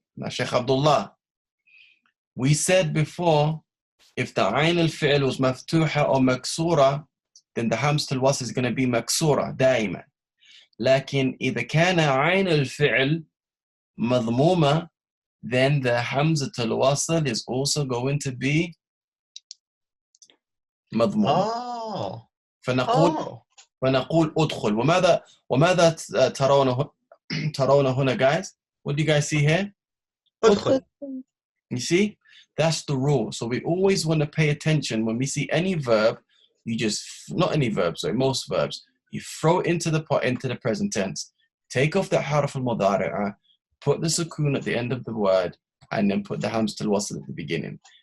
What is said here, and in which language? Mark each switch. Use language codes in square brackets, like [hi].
[en] Now, Sheikh Abdullah, we said before, if the ayn al-fi'l was maftuha or maksura, then the hamzatul wasl is going to be maksura, [ar] دائما. لكن إذا كان عين الفعل مضمومة, [en] then the hamzatul wasl is also going to be [ar] مضمومة. [en] Oh. [ar] فنقول أدخل. وماذا ترون هنا, guys? [en] What do you guys see here? [ar] أدخل. [en] You see? That's the rule. So we always want to pay attention when we see any verb. You just, not any verbs, sorry, most verbs, you throw it into the present tense. Take off the harf al-mudari'ah, put the sukun at the end of the word, and then put the hamza al-wasl at the beginning.